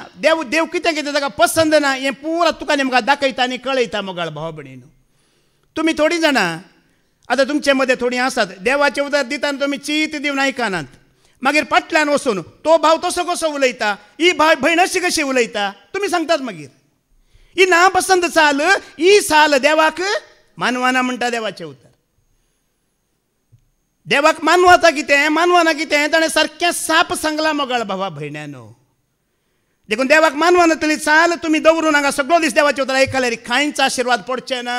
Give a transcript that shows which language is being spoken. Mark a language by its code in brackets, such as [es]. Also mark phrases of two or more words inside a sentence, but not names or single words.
[kok] देव कितें कितें ताका पसंद ना हें पुरा तुका आनी म्हाका दाखयता आनी कळयता मोगाळ भाव भयणीनो. तुमी थोडीं जाणां आतां तुमचे मदें थोडीं आसात, देवाचें उतर दितना तुमी चीत दिवन आयकनात. मागीर फाटल्यान वचून तो भाव तसो कसो उलयता, ही भयण अशी कशी उलयता, तुमी सांगतात मागीर. ही नापसंद साल, ही साल देवाक मानवाना म्हणटा देवाचें उतर. देवाक मानवाता कितें, मानवाना कितें ताणें सारकें साप सांगलां मोगाळ भावा भयण्यानो. देखून देवाक मानवाना तरी चाल तुमी दवरून हांगा सगळो दीस देवाचे उतर आयकल्यार कांयच आशिर्वाद पडचे ना.